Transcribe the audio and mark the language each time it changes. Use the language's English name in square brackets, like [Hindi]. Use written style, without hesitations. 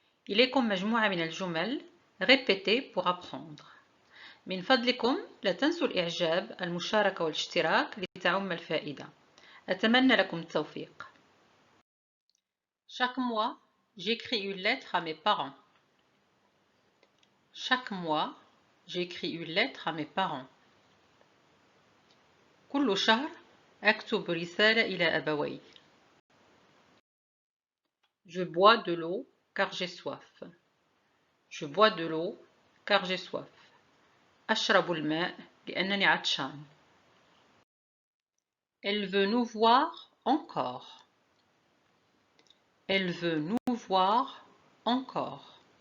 [Arabic] إليكم مجموعة من الجمل [French] répétez pour apprendre. [Arabic] من فضلكم لا تنسوا الإعجاب، المشاركة والاشتراك لتعم الفائدة. أتمنى لكم التوفيق. [French] Chaque mois, j'écris une lettre à mes parents. Chaque mois, j'écris une lettre à mes parents. [Arabic] كل شهر أكتب رسالة إلى أبوي. [French] Je bois de l'eau car j'ai soif. Je bois de l'eau car j'ai soif. [Arabic] أشرب الماء لأنني عطشان. [French] Elle veut nous voir encore. Elle veut nous voir encore.